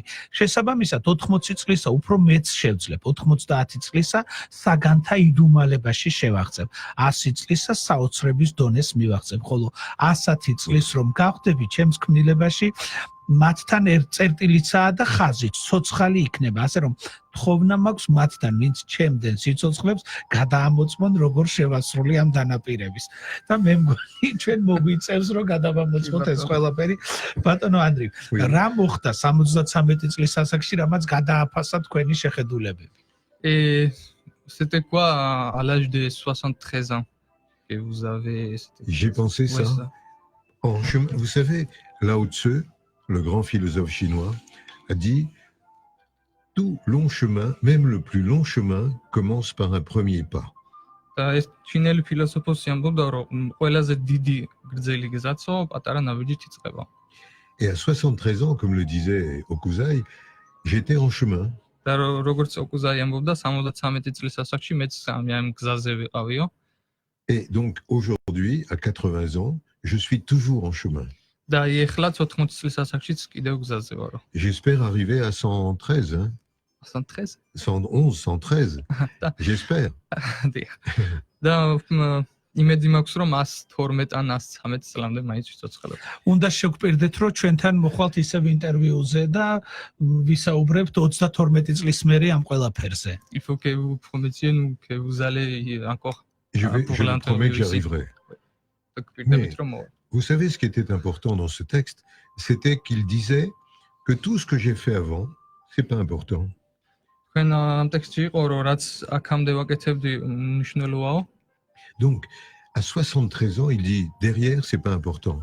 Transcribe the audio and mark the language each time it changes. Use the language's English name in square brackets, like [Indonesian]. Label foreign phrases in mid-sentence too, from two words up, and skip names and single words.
[Georgian] შესაბამისად 80 წლისა უფრო მეც შევძლებ, 90 წლისა საგანთა იდუმალებაში შევაღწევ, 100 წლისა საოცრების დონეს მივაღწევ, ხოლო 100 წლის რომ გავხდები ჩემს ქმნილებაში მათთან ერთ წერტილიცაა და ხაზით ცოცხალი იქნება, ასე რომ თხოვნა მაქვს მათთან, ვინც ჩემდენ სიცოცხლებს გადაამოწმონ როგორ შევასრულე ამ დანაპირების. და მე მგონი ჩვენ მოგვიწევს რომ გადავამოწმოთ ეს ყველაფერი. ბატონო ანდრი, რა მოხდა 73 წლის ასაკში, რამაც გადააფასა თქვენი შეხედულებები? [French] C'était quoi à l'âge de 73 ans que vous avez J'ai pensé ça. En chemin, vous savez, Lao Tzu, le grand philosophe chinois, a dit tout long chemin, même le plus long chemin, commence par un premier pas. [Georgian] და ეს ჩინელი ფილოსოფოსი ამბობდა, რომ ყველაზე დიდი გრძელი გზაცო პატარა ნაბიჯით იწყება. [French] Et à 73 ans, comme le disait Okuzai, j'étais en chemin. [Georgian] და როგორც ოკუზაი ამბობდა, 73 წლის ასაკში მეც ამ გზაზე ვიყავიო. [French] Et donc aujourd'hui, à 80 ans, je suis toujours en chemin. [Georgian] და ეხლა 80 წლის ასაკშიც კიდევ გზაზე ვარო. [French] J'espère arriver à 113, hein? 113? 111, 113. J'espère. [Georgian] და იმედი მაქვს, რომ 112 ან 113 წლამდე მაინც ვიცოცხლებ. უნდა შეგკვირდეთ, რომ ჩვენთან მოხვალთ ისევ ინტერვიუზე და ვისაუბრებთ 32 წლის მერე ამ ყველაფერზე. [French] Il faut que vous prometiez nous que vous allez encore Je vous promets que j'y arriverai. Mais, vous savez ce qui était important dans ce texte, c'était qu'il disait que tout ce que j'ai fait avant, c'est pas important. Donc, à 73 ans, il dit derrière, c'est pas important.